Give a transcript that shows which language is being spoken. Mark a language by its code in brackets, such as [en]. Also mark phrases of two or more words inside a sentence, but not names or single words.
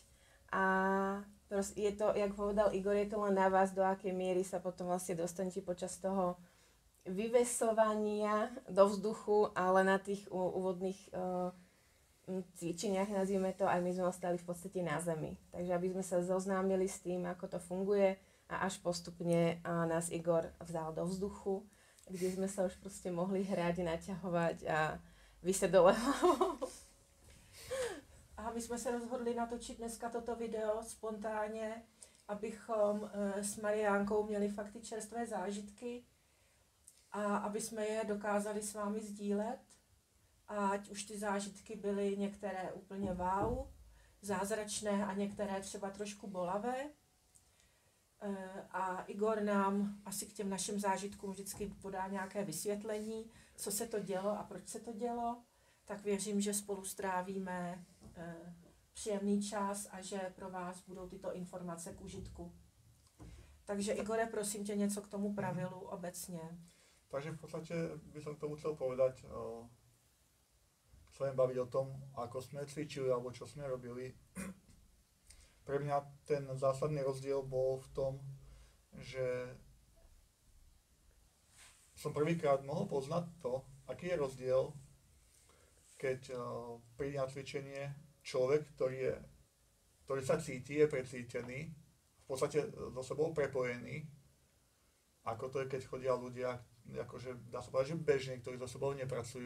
[sk] A je to, jak povedal Igor, je to len na vás, do akej miery sa potom vlastne dostanete počas toho vyvesovania do vzduchu, ale na tých úvodných cvičeniach, nazvime to, aj my sme ostali v podstate na zemi. Takže aby sme sa zoznámili s tým, ako to funguje a až postupne nás Igor vzal do vzduchu, kde sme sa už proste mohli hrať, naťahovať a vyseť dole hlavou. [cs] A my jsme se rozhodli natočit dneska toto video spontánně, abychom s Mariánkou měli fakt ty čerstvé zážitky a aby jsme je dokázali s vámi sdílet. A ať už ty zážitky byly některé úplně wow, zázračné a některé třeba trošku bolavé. A Igor nám asi k těm našim zážitkům vždycky podá nějaké vysvětlení, co se to dělo a proč se to dělo. Tak věřím, že spolu strávíme příjemný čas a že pro vás budou tyto informace k užitku. Takže Igore, prosím tě něco k tomu pravilu obecně. [sk] Takže v podstate by som k tomu chcel povedať, chcem baviť o tom, ako sme cvičili alebo čo sme robili. Pre mňa ten zásadný rozdiel bol v tom, že som prvýkrát mohol poznať to, aký je rozdiel, keď príde na cvičenie človek, ktorý sa cíti, je precítený, v podstate so sebou prepojený, ako to je, keď chodia ľudia, akože dá sa povedať, že bežní, ktorí so sebou nepracujú.